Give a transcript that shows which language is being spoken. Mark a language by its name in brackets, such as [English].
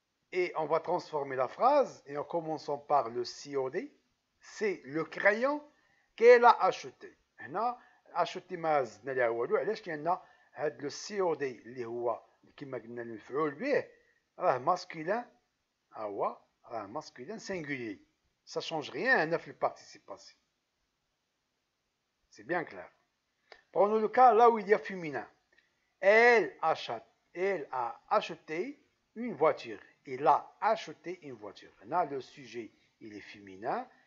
[French] Et on va transformer la phrase, et en commençant par le COD, c'est le crayon qu'elle a acheté. [Arabic] هنا acheté ما زدنا لها والو علاش لأن هاد لو COD اللي هو كما قلنا المفعول به راه ماسكولين هو راه [French] ماسكولين singulier. Ça change rien [Arabic] هنا في [French] le participe passé. C'est bien clair. Prenons le cas là où il y a féminin. Elle a acheté une voiture. Il a acheté une voiture. Là, le sujet, il est féminin.